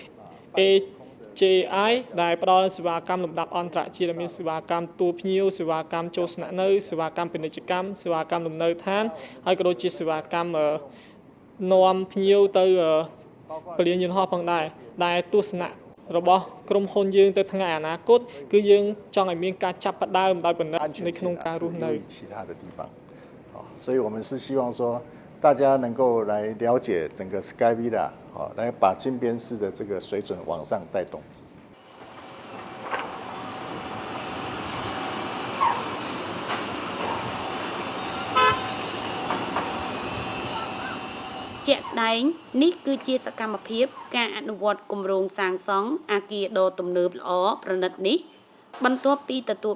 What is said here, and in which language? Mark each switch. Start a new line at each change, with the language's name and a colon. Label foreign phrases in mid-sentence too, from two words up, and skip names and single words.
Khmer: JI ដែលផ្ដល់សេវាកម្មលំដាប់អន្តរជាតិដែលមានសេវាកម្មទូភ្ញៀវសេវាកម្មចូលស្នាក់នៅសេវាកម្មពាណិជ្ជកម្មសេវាកម្មលំនៅឋានហើយក៏ដូចជាសេវាកម្មនាំភ្ញៀវទៅពលានយន្តហោះផងដែរដែលទស្សនៈរបស់ក្រុมហ៊ុនយើងទៅថ្ងៃអនាគតគឺយើងចង់ឲ្យមានការចាប់ផ្ដើមដោយបណ្ឌិតនៅក្នុងការរស់នៅ
Chinese: 其他的地方所以我们是希望说大家能够来了解整个 Sky Villa 来把金边市的这个水准往上带动
Khmer: ជាក់ស្ដែងនេះគឺជាសកម្មភាពការអនុវត្តគម្រោងសាងសង់អគារដ៏ទំនើបល្អប្រណិតនេះបន្ទាប់ពីទទួល